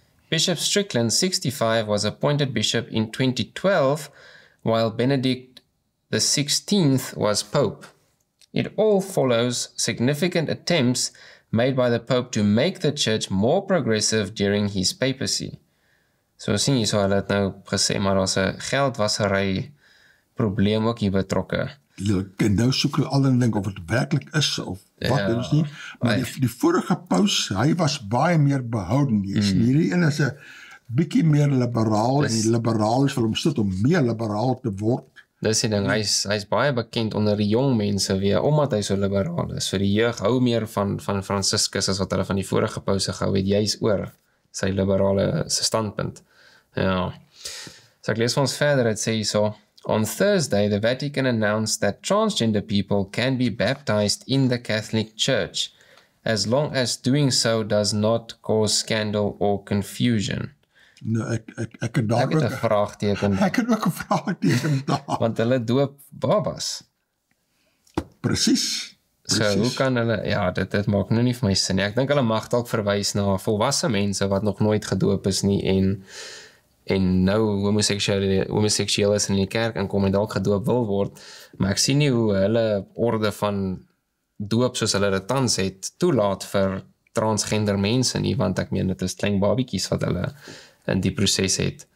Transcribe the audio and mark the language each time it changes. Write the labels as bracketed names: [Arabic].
[English] Bishop Strickland, 65, was appointed bishop in 2012, while Benedict XVI was Pope. It all follows significant attempts made by the Pope to make the church more progressive during his papacy. [Afrikaans] So sien jy so, hulle het nou gesê, maar daar's 'n geldwassery probleem ook hier betrokke. En nou soek hulle al en dink of het werkelijk is, of wat, dit is nie. Maar die vorige paus, hy was baie meer behouden. Hierdie een is 'n bietjie meer liberaal, en die liberales wil omstit om meer liberaal te word. Dis die ding, hy is baie bekend onder die jong mense weer, omdat hy so liberaal is. So die jeug hou meer van Franciscus as wat hulle van die vorige pause gehou het, juis oor sy liberale standpunt. Ja. So ek lees vir ons verder, het sê so, [English] on Thursday, the Vatican announced that transgender people can be baptized in the Catholic Church, as long as doing so does not cause scandal or confusion. [Afrikaans] Nou, ek het daar ook 'n vraagteken. Ek het ook 'n vraagteken daar. Want hulle doop babas. Presies. So, hoe kan hulle, ja, dit maak nou nie vir my sin nie. Ek dink hulle mag dalk verwys na volwasse mense wat nog nooit gedoop is nie, en nou homoseksueel is in die kerk inkom en dalk gedoop wil word, maar ek sien nie hoe hulle orde van doop soos hulle dit tans het, toelaat vir transgender mense nie, want ek meen dit is klein babiekies wat hulle in die proses het.